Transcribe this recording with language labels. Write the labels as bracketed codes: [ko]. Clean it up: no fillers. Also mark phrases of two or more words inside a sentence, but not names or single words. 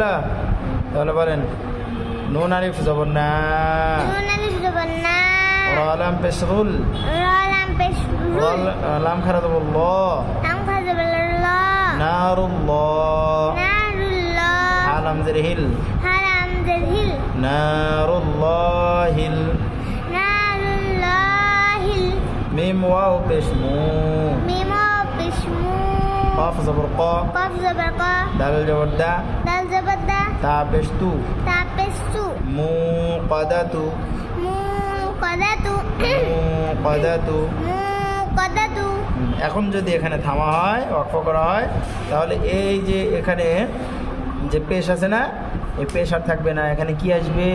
[bn] তাহলে বলেন নুন আলিফ জবর না, র লাম পেশ রুল, লাম খারা জবর ল, নারুল্লাহ, হা লাম জের হিল, নারুল্লাহিল, মিম ওয়াও পেশ মু, কাফ জবর কা, দাল জবর দা, তা পেশ তু, মুকাদাতু, এখন যদি এখানে থামা হয়, ওয়াকফ করা হয়, তাহলে এই যে এখানে যে পেশ আছে না, এই পেশ আর থাকবে না। এখানে কি আসবে?